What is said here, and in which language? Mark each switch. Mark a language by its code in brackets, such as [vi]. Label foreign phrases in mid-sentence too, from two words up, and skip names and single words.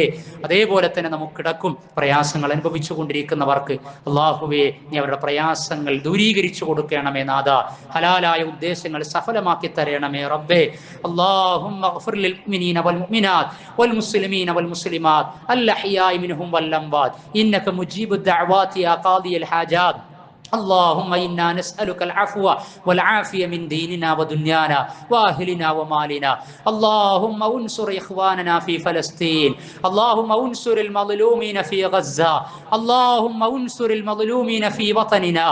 [ml] അതേപോലെ തന്നെ നമുക്കിടക്കും പ്രയാസങ്ങൾ അനുഭവിച്ചു കൊണ്ടിരിക്കുന്നവർക്ക് അള്ളാഹുവെ നീ അവരുടെ പ്രയാസങ്ങൾ ദൂരീകരിച്ചു കൊടുക്കണമേ നാഥ. ഹലാലായ ഉദ്ദേശങ്ങൾ സഫലമാക്കി തരണമേ റബ്ബേ. [ar] اللهم اغفر للمؤمنين والمؤمنات والمسلمين والمسلمات الأحياء منهم والأموات إنك مجيب الدعوات يا قاضي الحاجات. اللهم إنا نسألك العفو والعافية من ديننا ودنيانا وأهلنا ومالنا. اللهم انصر إخواننا في فلسطين. اللهم انصر المظلومين في غزة. اللهم انصر المظلومين في وطننا.